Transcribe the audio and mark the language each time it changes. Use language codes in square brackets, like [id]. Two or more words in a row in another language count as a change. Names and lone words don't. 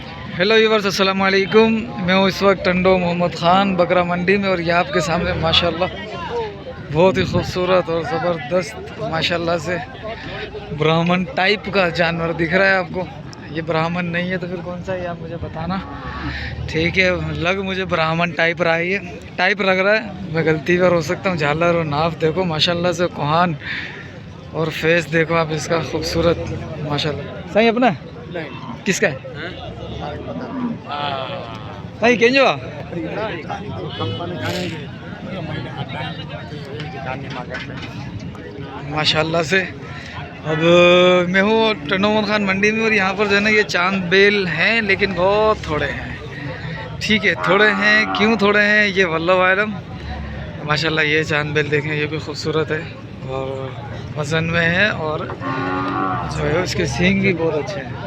[en] hello viewers, [ar] السلام عليكم. [ur] میں ہوں اس وقت ٹنڈو محمد خان بکرا منڈی میں، اور یہ آپ کے سامنے ماشاءاللہ بہت ہی خوبصورت اور زبردست ماشاءاللہ سے براہمن ٹائپ کا جانور دکھ رہا ہے آپ کو. یہ براہمن نہیں ہے تو پھر کون سا ہے آپ مجھے بتانا، ٹھیک ہے. لگ مجھے براہمن ٹائپ رہا ہے، یہ ٹائپ لگ رہا ہے، میں غلطی پر ہو سکتا ہوں. جھالر اور ناف دیکھو ماشاءاللہ سے، کوہان اور فیس دیکھو آپ اس کا خوبصورت ماشاءاللہ. صحیح اپنا کس کا ہے بھائی کینجو ماشاءاللہ سے. اب میں ہوں ٹنڈو محمد خان منڈی میں، اور یہاں پر جو ہے نا یہ چاند بیل ہیں، لیکن بہت تھوڑے ہیں، ٹھیک ہے. تھوڑے ہیں، کیوں تھوڑے ہیں یہ [ar] والله أعلم. [ur] ماشاءاللہ یہ چاند بیل دیکھیں، یہ بھی خوبصورت ہے اور پسند میں ہے، اور جو ہے اس کے سینگ بھی بہت اچھے ہیں.